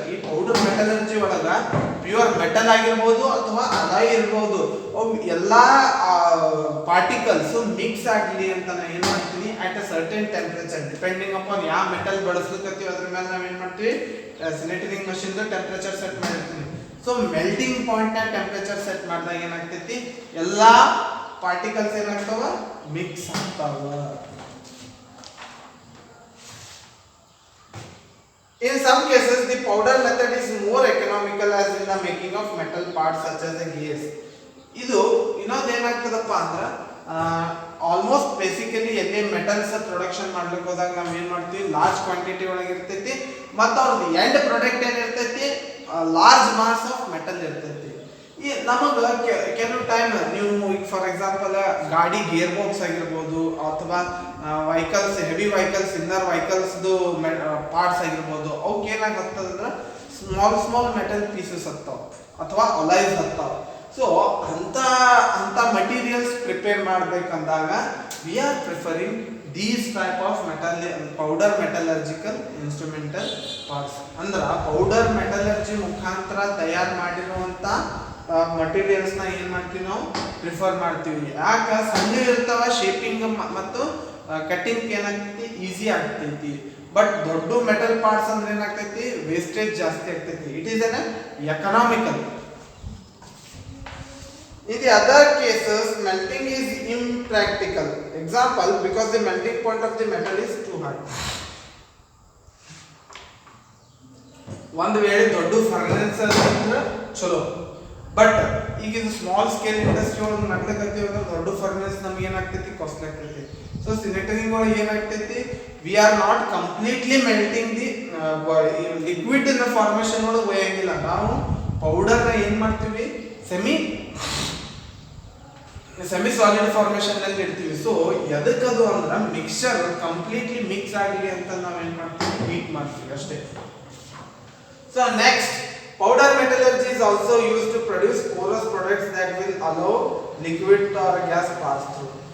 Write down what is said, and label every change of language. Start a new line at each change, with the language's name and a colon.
Kannada: ಈ powder metallurgy ಒಳಗ pure metal ಆಗಿರ್ಬೋದು ಅಥವಾ ಅಲಾಯ್ ಇರ್ಬೋದು, ಎಲ್ಲಾ ಪಾರ್ಟಿಕಲ್ಸ್ ಮಿಕ್ಸ್ ಆಗಲಿ ಅಂತ ನಾನು ಏನು ಮಾಡ್ತೀನಿ,
English: at a certain temperature depending upon
Kannada: ಯಾವ ಮೆಟಲ್ ಬಳಸ್ಲಿಕ್ಕತ್ತೀವಿ ಅದ್ರ ಮೇಲೆ ನಾವು ಏನು ಮಾಡ್ತೀವಿ, ಸಿನೆಟರಿಂಗ್ ಮಷಿನ್ ಟೆಂಪರೇಚರ್ ಸೆಟ್ ಮಾಡಿರ್ತೀವಿ. ಸೊ ಮೆಲ್ಟಿಂಗ್ ಪಾಯಿಂಟ್ ನ ಟೆಂಪರೇಚರ್ ಸೆಟ್ ಮಾಡಿದಾಗ ಏನಾಗ್ತೈತಿ, ಎಲ್ಲಾ ಪಾರ್ಟಿಕಲ್ಸ್ ಏನಾಗ್ತಾವ, ಮಿಕ್ಸ್ ಆಗ್ತಾವ.
English: In some cases, the powder method is more economical as in the making of metal parts such as the gears.
Kannada: ಇದು ಇನ್ನೊಂದು ಏನಾಗ್ತದಪ್ಪ ಅಂದ್ರೆ, ಆಲ್ಮೋಸ್ಟ್ ಬೇಸಿಕಲಿ ಎಲ್ಲಿ ಮೆಟಲ್ಸ್ ಪ್ರೊಡಕ್ಷನ್ ಮಾಡ್ಲಿಕ್ಕೆ ಹೋದಾಗ ನಾವು ಏನು ಮಾಡ್ತೀವಿ, ಲಾರ್ಜ್ ಕ್ವಾಂಟಿಟಿ ಒಳಗೆ ಇರ್ತೈತಿ, ಮತ್ತು ಅವ್ರದ್ದು end product ಏನಿರ್ತೈತಿ,
English: large mass of metal
Kannada: ಇರ್ತೈತಿ. ಈ ನಮಗೆ ಕೆಲವು ಟೈಮ್ ನೀವು ಈಗ
English: for example
Kannada: ಗಾಡಿ ಗೇರ್ ಬಾಕ್ಸ್ ಆಗಿರ್ಬೋದು, ಅಥವಾ vehicles, heavy vehicles, inner ವೆಹಿಕಲ್ಸ್ದು parts ಆಗಿರ್ಬೋದು, ಅವಕ್ಕೆ ಏನಾಗ್ತದಂದ್ರೆ ಸ್ಮಾಲ್ ಮೆಟಲ್ ಪೀಸಸ್ ಹತ್ತಾವ ಅಥವಾ ಅಲೈಸ್ ಹತ್ತಾವ.
English: so
Kannada: ಅಂತ materials prepare ಮಾಡಬೇಕಂದಾಗ
English: We are preferring these type of powder metallurgical instrumental parts.
Kannada: ಅಂದ್ರೆ ಪೌಡರ್ ಮೆಟಲರ್ಜಿ ಮುಖಾಂತರ ತಯಾರು ಮಾಡಿರುವಂಥ ಮಟೀರಿಯಲ್ಸ್ ನ ಏನ್ ಮಾಡ್ತೀವಿ, ನಾವು ಪ್ರಿಫರ್ ಮಾಡ್ತೀವಿ. ಯಾಕ, ಸಣ್ಣ ಇರ್ತಾವ, ಶೇಪಿಂಗ್ ಮತ್ತು ಕಟ್ಟಿಂಗ್ ಏನಾಗ್ತೈತಿ, ಈಸಿ ಆಗ್ತೈತಿ. ಬಟ್ ದೊಡ್ಡ ಮೆಟಲ್ ಪಾರ್ಟ್ಸ್ ಅಂದ್ರೆ ಏನಾಗ್ತೈತಿ, ವೇಸ್ಟೇಜ್ ಜಾಸ್ತಿ ಆಗ್ತೈತಿ.
English: It is uneconomical. In the other cases, melting is impractical. Example, because the melting point of the metal is too high.
Kannada: ಒಂದು ವೇಳೆ ದೊಡ್ಡ ಫರ್ನೆಸ್ ಅಂದ್ರೆ ಚಲೋ, ಬಟ್ ಈಗ ಇದು ಸ್ಮಾಲ್ ಸ್ಕೇಲ್ ಇಂಡಸ್ಟ್ರಿ ಒಳಗೆ ನಡ್ಲಕತ್ತೀವಿ ಅಂದ್ರೆ ದೊಡ್ಡ ಫರ್ನೆಸ್ ನಮ್ಗೆ ಏನಾಗ್ತೈತಿ, ಕಾಸ್ಟ್ಲಿ ಆಗ್ತೈತಿ.
English: so
Kannada: ಸಿನೆಟರಿಂಗ್ ಒಳಗೆ ಏನಾಗ್ತೈತಿ,
English: we are not completely melting the liquid in formation
Kannada: ಒಳಗೆ ಒಯ್ಯಂಗಿಲ್ಲ. ನಾವು ಪೌಡರ್ನ ಏನು ಮಾಡ್ತೀವಿ, ಸೆಮಿ ಸಾಲಿಡ್ ಫಾರ್ಮೇಶನ್ ನಲ್ಲಿ ಇಡ್ತೀವಿ. ಸೊ ಎದಕ್ಕದು ಅಂದ್ರೆ ಮಿಕ್ಸ್ಚರ್ ಕಂಪ್ಲೀಟ್ಲಿ ಮಿಕ್ಸ್ ಆಗಲಿ ಅಂತ ನಾವು ಏನು ಮಾಡ್ತೀವಿ, ಹೀಟ್ ಮಾಡ್ತೀವಿ ಅಷ್ಟೇ.
English: So next, powder metallurgy is also used to produce porous products that will allow liquid or gas pass through.